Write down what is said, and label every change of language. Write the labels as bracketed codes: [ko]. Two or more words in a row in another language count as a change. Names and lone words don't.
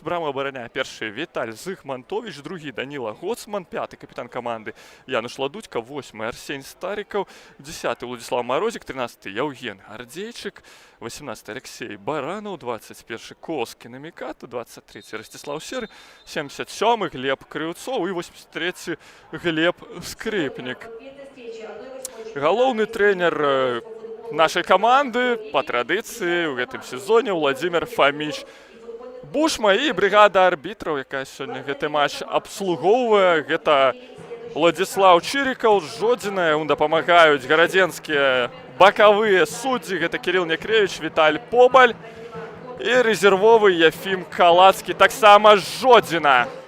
[be] Браму абараняе першы Віталь Зыгмантович, другі Даніла Гоцман, 5 капітан каманды Януш Ладудька, 8 Арсень Стариков, 10 Владислав Морозик, 13 Евген Гардейчик, 18 Алексей Баранов, 21 Коскин Миката, 23 Ростислав Серый, 77 Глеб Крыўцов и 83 Глеб Скрипник. Галоўны [ru] тренер нашей команды [be] по традыцыі ў гэтым сезоне Владимир Фомич Бушма і бригада арбітраў, якая сёння гэты матч абслугоўвае. Гэта Владислав Чириков, Жодзіна, дапамагаюць гарадзенскія бакавыя суддзі, гэта Кирилл Некревич, Віталь Побаль і рэзервовы Яфім Калацкі, таксама Жодзіна.